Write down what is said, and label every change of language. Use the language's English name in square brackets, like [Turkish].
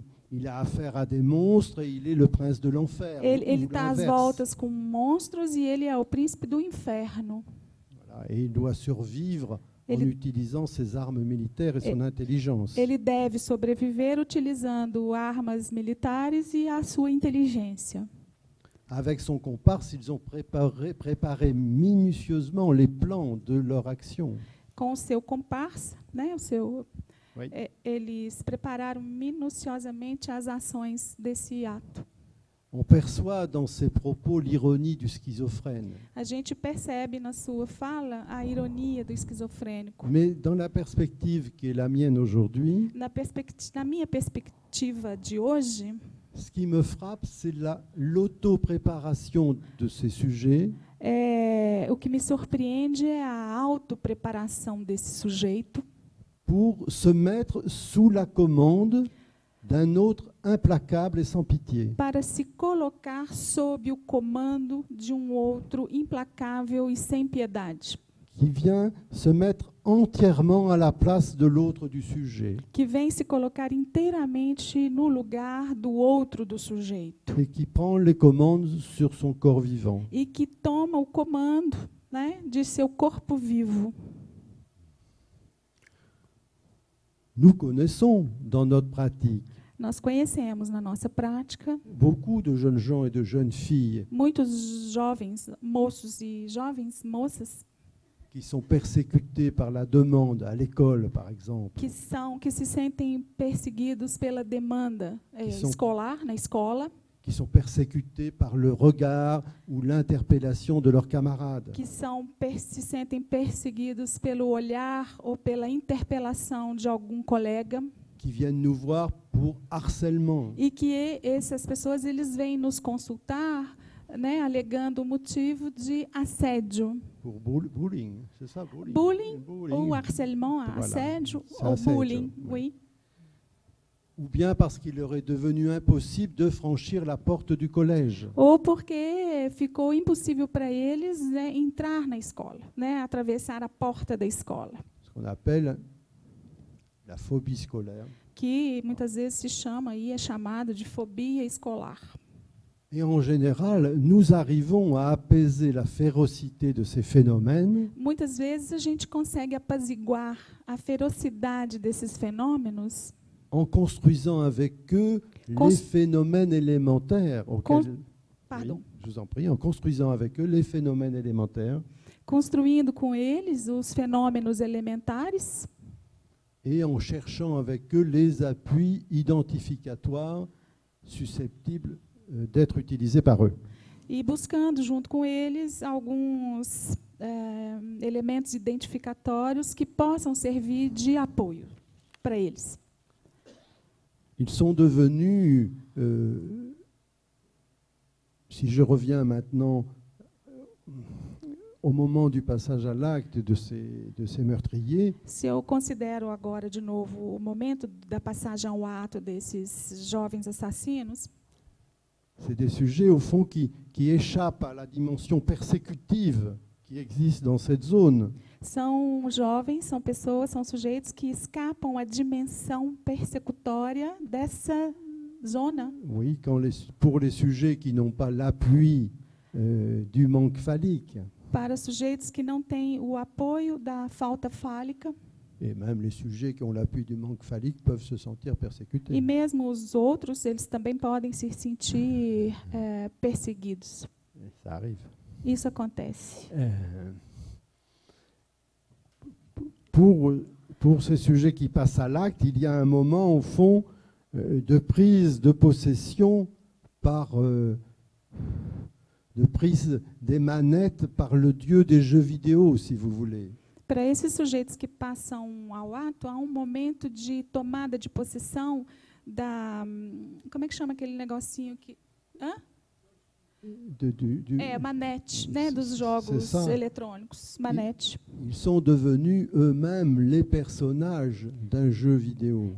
[French] Il a affaire à des monstres et il est le prince de l'enfer. [Portuguese] Ele está às voltas com monstros e ele é o príncipe do inferno. [French] Voilà, et il doit survivre en utilisant ses armes militaires et son intelligence. [Portuguese] Ele deve sobreviver utilizando armas militares e a sua inteligência. [French] Avec son comparse, ils ont préparé minutieusement les plans de leur action. [Portuguese] Com o seu comparsa, né, [French] Oui. [Portuguese] Eles prepararam minuciosamente as ações desse ato. [French] On perçoit dans ses propos l'ironie du schizophrène. [Portuguese] A gente percebe na sua fala a ironia do esquizofrênico. [French] Mais dans la perspective qui est la mienne aujourd'hui, [Portuguese] Na minha perspectiva de hoje, [French] ce qui me frappe, c'est l'auto-préparation de ces sujets. [Portuguese] O que me surpreende é a autopreparação desse sujeito [French] pour se mettre sous la commande d'un autre implacable et sans pitié. [Portuguese] para se colocar sob o comando de um outro implacável e sem piedade. [French] Qui vient se mettre entièrement à la place de l'autre du sujet. [Portuguese] Que vem se colocar inteiramente no lugar do outro do sujeito. [French] Et qui prend les commandes sur son corps vivant. [Portuguese] E que toma o comando, né, de seu corpo vivo. [French] Nous connaissons dans notre pratique [Portuguese] Nós conhecemos na nossa prática [French] beaucoup de jeunes gens et de jeunes filles [Portuguese] muitos jovens, moços e jovens moças [French] qui sont persécutés par la demande à l'école, par exemple, [Portuguese] que se sentem perseguidos pela demanda são- escolar, na escola, [French] qui sont persécutés par le regard ou l'interpellation de leurs camarades, [Portuguese] que se sentem perseguidos pelo olhar ou pela interpelação de algum colega, [French] qui viennent nous voir pour harcèlement, [Portuguese] e que essas pessoas eles vêm nos consultar, né, alegando o motivo de assédio. [French] pour bullying, c'est ça, bullying. Bullying ou harcèlement, Voilà. [Portuguese] assédio [French] C'est [Portuguese] ou assédio, bullying, [French] oui. oui. Ou bien parce qu'il leur est devenu impossible de franchir la porte du collège. [Portuguese] Ou porque ficou impossível para eles, né, entrar na escola, né, atravessar a porta da escola, [French] Ce qu'on appelle la phobie scolaire. [Portuguese] que muitas vezes se chama aí, é chamada de fobia escolar. [French] Et en général, nous arrivons à apaiser la férocité de ces phénomènes [Portuguese] Muitas vezes a gente consegue apaziguar a ferocidade desses fenômenos [French] en construisant avec eux [Portuguese] Cons- [French] les phénomènes élémentaires auxquels, pardon, Oui, je vous en prie, en construisant avec eux les phénomènes élémentaires [Portuguese] construindo com eles os fenômenos elementares [French] et en cherchant avec eux les appuis identificatoires susceptibles d'être utilisés par eux. [Portuguese] e buscando junto com eles alguns elementos identificatórios que possam servir de apoio para eles. [French] Ils sont devenus, si je reviens maintenant au moment du passage à l'acte de ces meurtriers, [Portuguese] Se eu considero agora de novo o momento da passagem ao ato desses jovens assassinos, [French] c'est des sujets au fond qui échappent à la dimension persécutive qui existe dans cette zone. [Portuguese] são jovens, são pessoas, são sujeitos que escapam à dimensão persecutória dessa zona. [French] Oui, pour les sujets qui n'ont pas l'appui du manque phallique, [Portuguese] Para sujeitos que não têm o apoio da falta fálica, [French] et même les sujets qui ont l'appui du manque phallique peuvent se sentir persécutés. [Portuguese] e mesmo os outros, eles também podem se sentir perseguidos. [French] Ça arrive. [Portuguese] Isso acontece. [French] Pour ces sujets qui passent à l'acte, il y a un moment, au fond, de prise de possession de prise des manettes par le dieu des jeux vidéo, si vous voulez. [Portuguese] Para esses sujeitos que passam ao ato, há um momento de tomada de possessão da... Como é que chama aquele negocinho que... Hã? Manete, né, dos jogos eletrônicos. Manete. [French] Ils sont devenus eux-mêmes les personnages d'un jeu vidéo.